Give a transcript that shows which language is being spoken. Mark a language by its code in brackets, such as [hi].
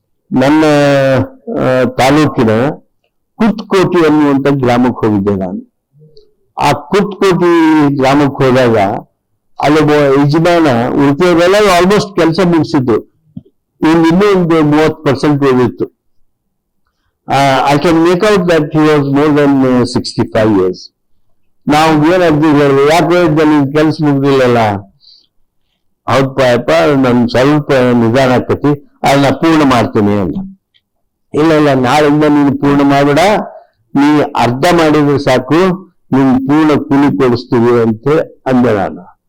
[kn] ನನ್ನ ತಾಲೂಕಿನ ಕುತ್ಕೋಟಿ ಅನ್ನುವಂಥ ಗ್ರಾಮಕ್ಕೆ ಹೋಗಿದ್ದೆ ನಾನು. ಆ ಕುತ್ಕೋಟಿ ಗ್ರಾಮಕ್ಕೆ ಹೋದಾಗ ಅಲ್ಲೊಬ್ಬ ಯಜಮಾನ ಉಳಿದವರೆಲ್ಲ [en] almost [kn] ಕೆಲಸ ಮುಗಿಸಿದ್ರು, ಇನ್ನೂ ಒಂದು 30% ಉಳಿದಿತ್ತು. [en] I can make out that he was more than 65 years. [kn] ನಾವು ಏನಾದ್ರು ಹೇಳಿದ್ವಿ, ಯಾಕೆ ಕೆಲಸ ಮುಗ್ದಿಲ್ಲಲ್ಲ? ಹೌದಪ್ಪ, ನನ್ ಸ್ವಲ್ಪ ನಿಧಾನ ಆಕತಿ, ಅದನ್ನ ಪೂರ್ಣ ಮಾಡ್ತೀನಿ ಅಲ್ಲ. ಇಲ್ಲ, ನಾಳಿಂದ ನೀನು ಪೂರ್ಣ ಮಾಡ್ಬೇಡ, ನೀ ಅರ್ಧ ಮಾಡಿದ್ರೆ ಸಾಕು, ನೀನ್ ಪೂರ್ಣ ಕೂಲಿ ಕೊಡಿಸ್ತೀವಿ ಅಂತ ಅಂದೆ ನಾನು.